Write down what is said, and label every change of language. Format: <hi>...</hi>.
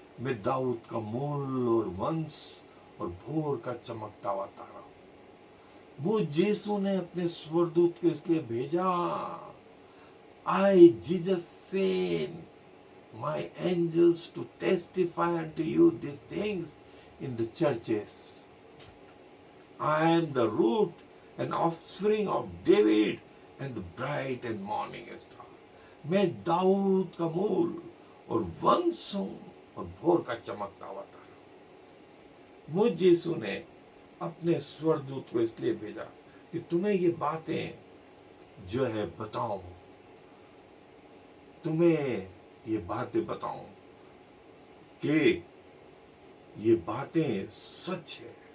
<hi>मैं दाऊद का मूल और वंश और भोर का चमकता हुआ तारा हूं। मुझ यीशु ने अपने स्वरदूत को इसलिए भेजा,</hi> <en>I Jesus sent my angels to testify unto you these things in the churches. I am the root and offspring of David and the bright and morning star.</en> <hi>मैं दाऊद का मूल और वंश हूं और भोर का चमकता हुआ तारा। मुझ यीशु ने अपने स्वरदूत को इसलिए भेजा कि तुम्हें ये बातें जो है बताऊं, तुम्हें ये बातें बताऊं कि ये बातें सच है।</hi>